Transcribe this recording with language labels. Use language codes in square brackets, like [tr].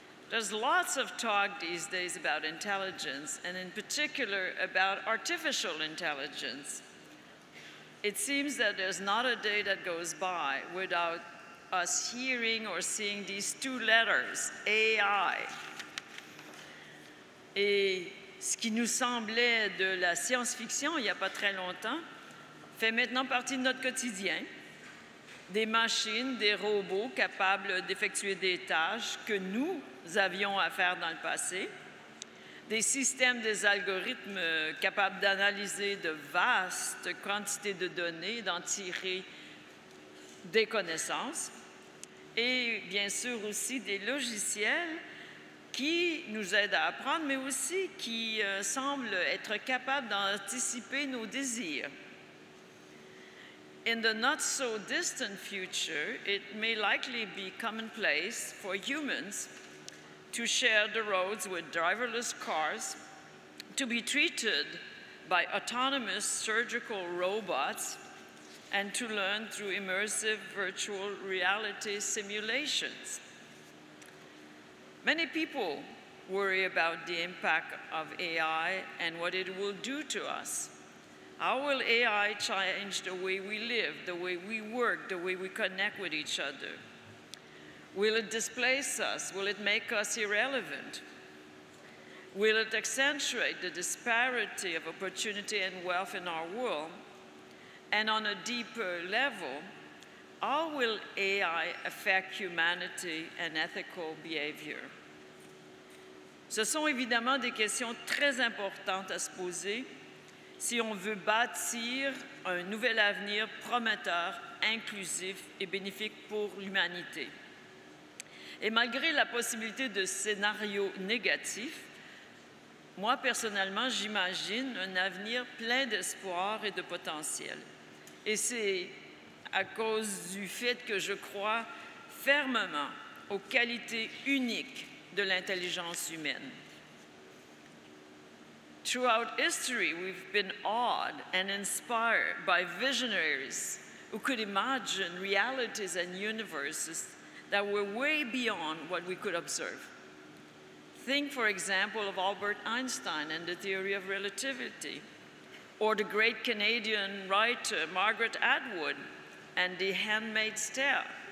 [en] There's lots of talk these days about intelligence, and in particular about artificial intelligence. It seems that there's not a day that goes by without us hearing or seeing these two letters, AI. [fr] Et ce qui nous semblait de la science-fiction il n'y a pas très longtemps fait maintenant partie de notre quotidien. Des machines, des robots capables d'effectuer des tâches que nous avions à faire dans le passé, des systèmes, des algorithmes capables d'analyser de vastes quantités de données, d'en tirer des connaissances, et bien sûr aussi des logiciels qui nous aident à apprendre, mais aussi qui semblent être capables d'anticiper nos désirs. [en] In the not-so-distant future, it may likely be commonplace for humans to share the roads with driverless cars, to be treated by autonomous surgical robots, and to learn through immersive virtual reality simulations. Many people worry about the impact of AI and what it will do to us. How will AI change the way we live, the way we work, the way we connect with each other? Will it displace us? Will it make us irrelevant? Will it accentuate the disparity of opportunity and wealth in our world? And on a deeper level, how will AI affect humanity and ethical behavior? [fr] Ce sont évidemment des questions très importantes à se poser si on veut bâtir un nouvel avenir prometteur, inclusif et bénéfique pour l'humanité. Et malgré la possibilité de scénarios négatifs, moi personnellement, j'imagine un avenir plein d'espoir et de potentiel. Et c'est à cause du fait que je crois fermement aux qualités uniques de l'intelligence humaine. [en] Throughout history, we've been awed and inspired by visionaries who could imagine realities and universes that were way beyond what we could observe. Think, for example, of Albert Einstein and the theory of relativity, or the great Canadian writer Margaret Atwood and The Handmaid's Tale.